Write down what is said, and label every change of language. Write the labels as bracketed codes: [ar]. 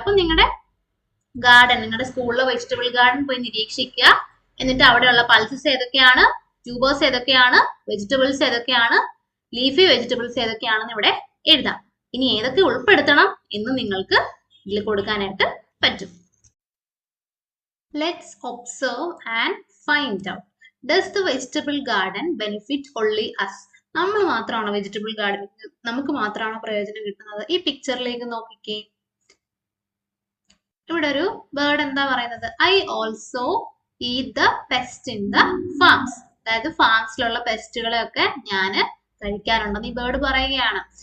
[ml] അപ്പൊ നിങ്ങളുടെ ഗാർഡൻ, നിങ്ങളുടെ സ്കൂളിലെ വെജിറ്റബിൾ ഗാർഡൻ പോയി നിരീക്ഷിക്കുക. എന്നിട്ട് അവിടെയുള്ള പൾസസ് ഏതൊക്കെയാണ്, ട്യൂബേഴ്സ് ഏതൊക്കെയാണ്, വെജിറ്റബിൾസ് ഏതൊക്കെയാണ്, ലീഫി വെജിറ്റബിൾസ് ഏതൊക്കെയാണെന്ന് ഇവിടെ എഴുതാം. ഇനി ഏതൊക്കെ ഉൾപ്പെടുത്തണം എന്ന് നിങ്ങൾക്ക് ഇതിൽ കൊടുക്കാനായിട്ട് പറ്റും. [en] Let's observe and find out. Does the vegetable garden benefit only us? [ml] നമ്മൾ മാത്രമാണോ വെജിറ്റബിൾ ഗാർഡൻ, നമുക്ക് മാത്രമാണോ പ്രയോജനം കിട്ടുന്നത്? ഈ പിക്ചറിലേക്ക് നോക്കിക്കേ, ഇവിടെ ഒരു ബേർഡ് എന്താ പറയുന്നത്? [en] I also eat the pest in the farms. [ml] അതായത് ഫാംസിലുള്ള പെസ്റ്റുകളെ ഒക്കെ ഞാൻ കഴിക്കാറുണ്ടെന്ന് ഈ ബേർഡ് പറയുകയാണ്.